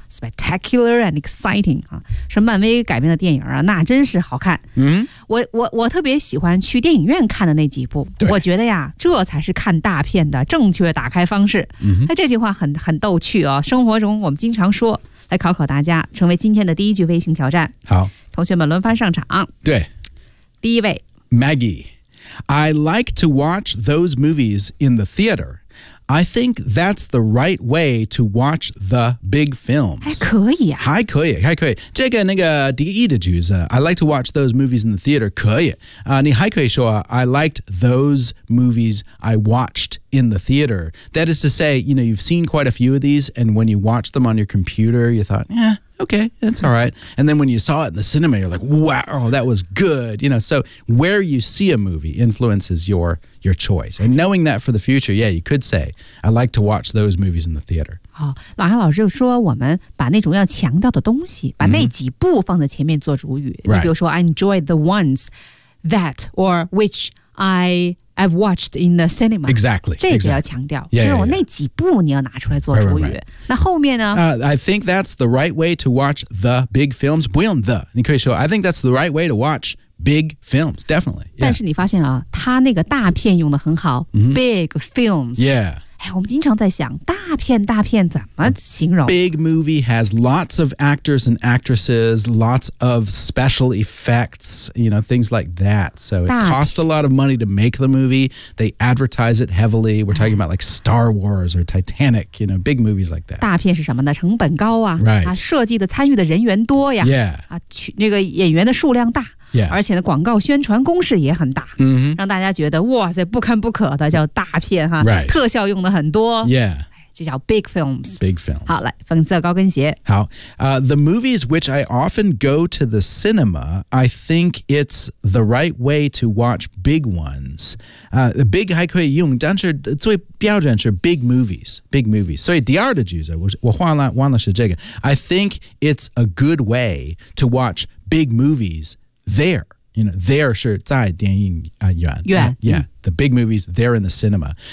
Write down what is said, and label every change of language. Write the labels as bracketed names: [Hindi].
[English] Spectacular and exciting、 [Chinese] 啊、是漫威改编的电影啊，那真是好看、嗯、我特别喜欢去电影院看的那几部对我觉得呀这才是看大片的正确打开方式、嗯、这句话 很逗趣、哦、生活中我们经常说来考考大家成为今天的第一句微信挑战好同学们轮番上场对第一位 [English] Maggie I like to watch those movies in the theaterI think that's the right way to watch the big films. [Chinese] 还可以啊。还可以。这个那个第一的句子 [English] I like to watch those movies in the theater. [Chinese] 可以。你还可以说 [English] I liked those movies I watched in the theater. That is to say, you know, you've seen quite a few of these and when you watch them on your computer, you thought, eh, okay, that's all right. And then when you saw it in the cinema, you're like, wow, that was good. You know, so where you see a movie influences your choice. And knowing that for the future, yeah, you could say, I like to watch those movies in the theater. [Chinese] 好、哦，老韩老师就说我们把那种要强调的东西，把那几部放在前面做主语。 Mm-hmm. 比如说 [English] right. I enjoyed the ones that or which I've watched in the cinema. Exactly. [Chinese] 这个要强调、exactly. 就是我那几部你要拿出来做主语。 [English] Right. [Chinese] 那后面呢、 [English] I think that's the right way to watch the big films. [Chinese] 不用 [English] the, [Chinese] 你可以说 [English] I think that's the right way to watch big films. Definitely.、Yeah. [Chinese] 但是你发现啊他那个大片用得很好、 mm-hmm. [English] big films. Yeah. [Chinese] 哎、我们经常在想大片怎么形容 [English] Big movie has lots of actors and actresses, lots of special effects, you know, things like that. So it costs a lot of money to make the movie. They advertise it heavily. We're talking about like Star Wars or Titanic, you know, big movies like that. [Chinese] 大片是什么呢成本高啊、 [English] right. [Chinese] 啊设计的参与的人员多呀、 [English] yeah. [Chinese] 啊、那个演员的数量大。 [English] Yeah. [Chinese] 而且呢广告宣传攻势也很大、 mm-hmm. 让大家觉得哇塞不堪不可的叫大片哈、 [English] right. [Chinese] 特效用的很多、 [English] yeah. [Chinese] 就叫 big films, [English] big films. [Chinese] 好来粉色高跟鞋 [English] 好、The movies which I often go to the cinema I think it's the right way to watch big ones、big [Chinese] 还可以用但是最标准是 [English] big movies [Chinese] 所以第二的句子 我忘了是这个 [English] I think it's a good way to watch big moviesThere, you know, there [Chinese] 是在电影院 [English] yeah, the big movies, there in the cinema.